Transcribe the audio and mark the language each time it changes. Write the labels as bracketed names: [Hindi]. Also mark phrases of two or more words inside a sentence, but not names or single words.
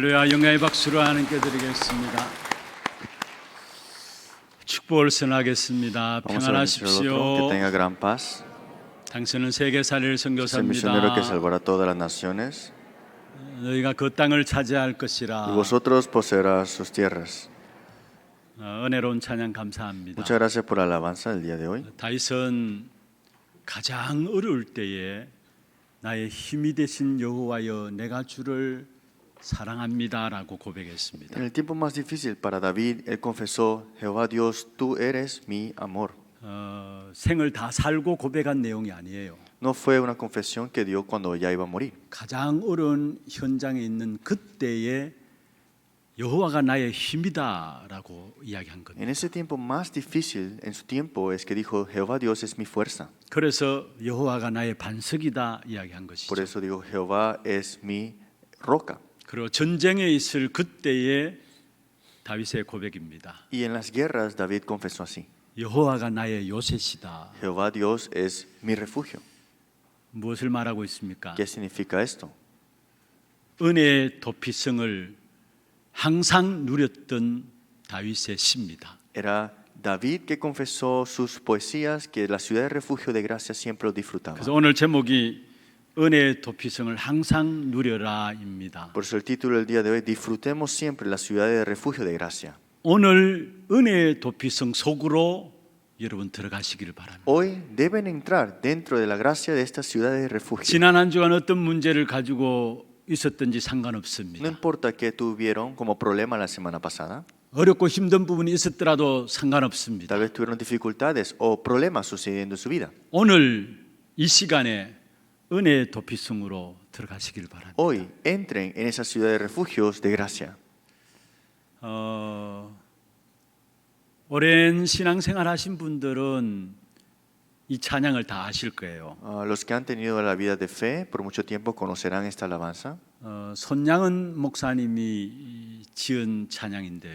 [Korean] 영광의 박수로 하나님께 드리겠습니다. 축복을 선하겠습니다. [Spanish] Vamos a bendecir al otro, que [Korean] 평안하십시오. [Spanish] tenga gran paz. [Korean] 당신은 세계 살릴 [Spanish] Es el misionero que [Korean] 선교사입니다. [Spanish] salvará todas las naciones [Korean] 너희가 그 땅을 차지할 y 것이라. [Spanish] vosotros poseerás sus tierras. [Korean] 은혜로운 찬양 감사합니다. [Spanish] Muchas gracias por la alabanza del día de hoy. [Korean] 다윗은 가장 어려울 때에 나의 힘이 되신 여호와여 내가 주를 사랑합니다라고 고백했습니다. [Spanish] En el tiempo más difícil para David, él confesó: Jehová Dios, tú eres mi amor. [Korean] 생을 다 살고 고백한 내용이 아니에요. [Spanish] No fue una confesión que dio cuando ya iba a morir. [Korean] 가장 어려운 현장에 있는 그때에 여호와가 나의 힘이다라고 이야기한 겁니다. [Spanish] En ese tiempo más difícil, en su tiempo, es que dijo: Jehová Dios es mi fuerza. [Korean] 그래서 여호와가 나의 반석이다 이야기한 Por 것이죠. [Spanish] eso digo: Jehová es mi roca. [Korean] 그리고 전쟁에 있을 그때의 다윗의 고백입니다. [Spanish] Y en las guerras David confesó así: [Korean] 여호와가 나의 요새시다. [Spanish] Jehová Dios es mi refugio. [Korean] 무엇을 말하고 있습니까? [Spanish] ¿Qué significa esto? [Korean] 은혜의 도피성을 항상 누렸던 다윗의 시입니다. [Spanish] Era David que confesó sus poesías que la ciudad de refugio de gracia siempre lo disfrutaba. [Korean] 그래서 오늘 제목이 은혜의 도피성을 항상 누려라입니다. [Spanish] Por eso el título del día de hoy: disfrutemos siempre la ciudad de refugio de gracia. [Korean] 오늘 은혜의 도피성 속으로 여러분 들어가시기를 바랍니다. [Spanish] Hoy deben entrar dentro de la gracia de esta ciudad de refugio. [Korean] 지난 한 주간 어떤 문제를 가지고 있었든지 No 상관없습니다. [Spanish] importa qué tuvieron como problema la semana pasada, [Korean] 어렵고 힘든 부분이 있었더라도 상관없습니다. [Spanish] tal vez tuvieron dificultades o problemas sucediendo en su vida. [Korean] 오늘 이 시간에 은혜의 도피성으로 들어가시길 바랍니다. [Spanish] Hoy entren en esa ciudad de refugios de gracia. [Korean] 오랜 신앙생활 하신 분들은 이 찬양을 다 아실 거예요. [Spanish] Los que han tenido la vida de fe por mucho tiempo conocerán esta alabanza. [Korean] 손양은 목사님이 지은 찬양인데요.